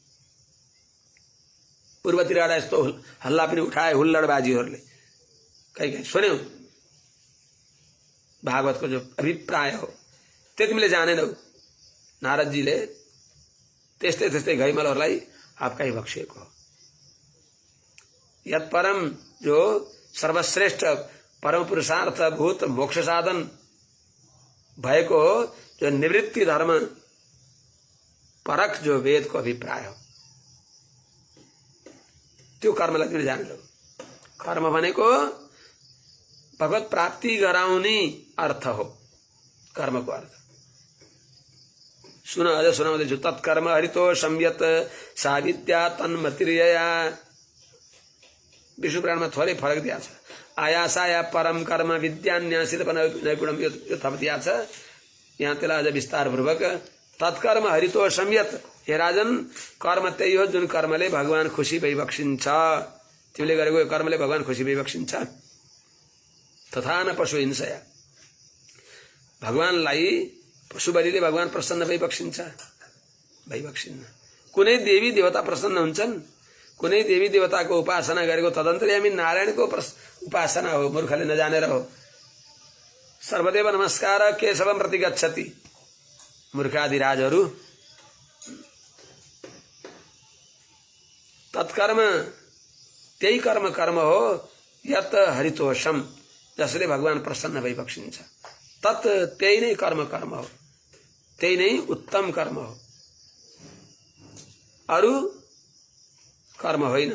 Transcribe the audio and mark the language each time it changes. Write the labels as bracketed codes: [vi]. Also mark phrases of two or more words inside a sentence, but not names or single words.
[ne] पूर्वतिर यस्तो हल्ला पनि उठाए हुल्लडबाजीहरूले, कहीँ सुन्यौ भागवतको जो अभिप्राय हो त्यो तिमीले जानेनौ। नारदजीले त्यस्तै त्यस्तै घैमलहरूलाई आपकाई बक्सिएको हो। [sa] यत परम [ne] जो सर्वश्रेष्ठ परम पुरुषार्थ भूत मोक्ष साधन भएको हो, जो निवृत्ति धर्म परक जो वेदको अभिप्राय हो, त्यो कर्मलाई तिमीले जानेनौ। कर्म भनेको भगवत प्राप्ति गराउने अर्थ हो, कर्मको अर्थ। सुन अझ सुनाउँदैछु। [sa] तत्कर्म हरितो संयत सा विद्या तन्मतिर्यया। [ne] विष्णु पुराणमा थोरै फरक दिएको छ। [sa] आयासाया परम कर्म विद्यान्यासित नैपुणम [ne] यो थप दिएको छ। यहाँ त्यसलाई अझ विस्तारपूर्वक [sa] तत्कर्म हरितो संयत। [ne] हे राजन, कर्म त्यही हो जुन कर्मले भगवान खुसी भइबक्सिन्छ। तिमीले गरेको यो कर्मले भगवान खुसी भइबक्सिन्छ। [sa] तथा न पशु हिंसया। [ne] भगवानलाई पशु बलिले भगवान प्रसन्न भइबक्सिन्न। कुनै देवी देवता प्रसन्न हुन्छन्? कुनै देवी देवताको उपासना गरेको तदन्तर्यामी नारायणको उपासना हो, मूर्खले नजानेर हो। [sa] सर्वदेव नमस्कार केशवम प्रति गच्छति। [ne] मूर्खादि राजहरू तत्कर्म त्यही कर्म हो [sa] यत हरितोषम, [ne] जसले भगवान प्रसन्न भइबक्सिन्छ। तत् त्यही नै कर्म हो, त्यही नै उत्तम कर्म हो, अरु कर्म होइन।